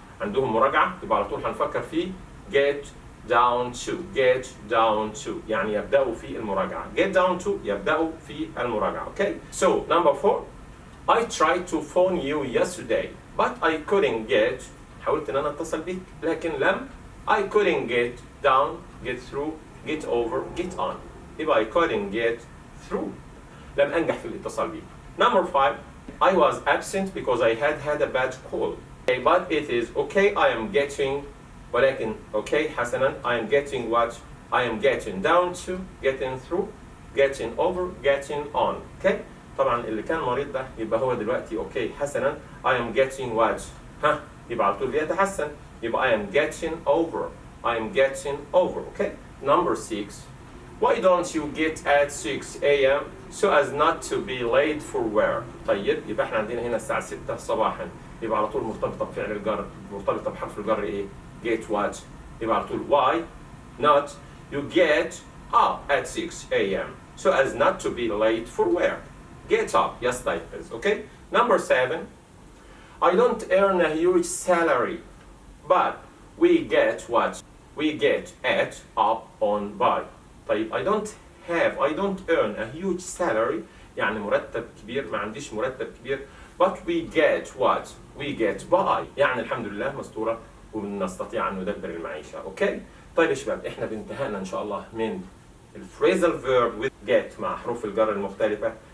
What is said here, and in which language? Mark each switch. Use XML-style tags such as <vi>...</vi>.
<ar>عندهم مراجعة يبقى على طول هنفكر في</ar> <en>get down to</en> <ar>يعني يبدأوا في المراجعة.</ar> <en>Get down to</en> <ar>يبدأوا في المراجعة.</ar> <en>Okay. So number 4. I tried to phone you yesterday, but I couldn't get.</en> <ar>حاولت إن أنا أتصل بيك لكن لم.</ar> <en>I couldn't get down, get through, get over, get on. يبقى I couldn't get through.</en> <ar>لم أنجح في الاتصال بيك.</ar> <en>Number 5. I was absent because I had a bad cold. Okay, but it is okay. I am getting.</en> <ar>ولكن okay حسنا.</ar> <en>I am getting what? I am getting down to, getting through, getting over, getting on.</en> <ar>Okay. طبعا اللي كان مريض ده يبقى هو دلوقتي اوكي حسنا.</ar> <en>I am getting what؟</en> <ar>يبقى على طول بيتحسن.</ar> <en>يبقى I am getting over. I am getting over. Okay. number 6. Why don't you get at 6 a.m. so as not to be late for work.</en> <ar>طيب يبقى احنا عندنا هنا الساعة 6 صباحا، يبقى على طول مرتبطة بفعل الجر، مرتبطة بحرف الجر ايه؟ get what؟ يبقى على طول</ar> <en>why not you get up at 6 a.m. so as not to be late for work. Get up يستيقظ. Okay. Number 7. I don't earn a huge salary, but we get what? We get at, up, on, by.</en> <ar>طيب</ar> <en>I don't earn a huge salary</en> <ar>يعني مرتب كبير، ما عنديش مرتب كبير.</ar> <en>But we get what? We get by</en> <ar>يعني الحمد لله مستورة ونستطيع أن ندبر المعيشة. أوكي؟ طيب يا شباب إحنا بانتهائنا إن شاء الله من الفريزال فيرب with get مع حروف الجر المختلفة.</ar>